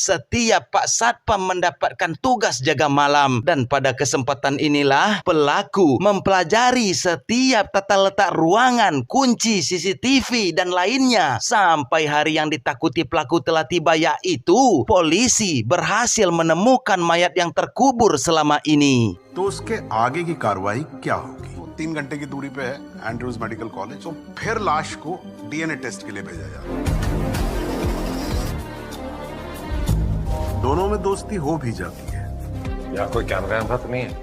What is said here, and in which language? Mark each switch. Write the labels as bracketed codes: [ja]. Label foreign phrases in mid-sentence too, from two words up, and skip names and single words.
[id] Setiap Pak Satpam mendapatkan tugas jaga malam, dan pada kesempatan inilah pelaku mempelajari setiap tata letak ruangan, kunci, CCTV dan lainnya, sampai hari yang ditakuti pelaku telah tiba, yaitu polisi berhasil menemukan mayat yang terkubur selama ini. [hi] तो उसके आगे की कार्रवाई क्या होगी? 3 घंटे की दूरी पे है एंड्रूज मेडिकल कॉलेज। तो फिर लाश को [en] DNA test [hi] के लिए भेजा जाता है। दोनों में दोस्ती हो भी जाती है। यहाँ कोई कैमरा तो नहीं है।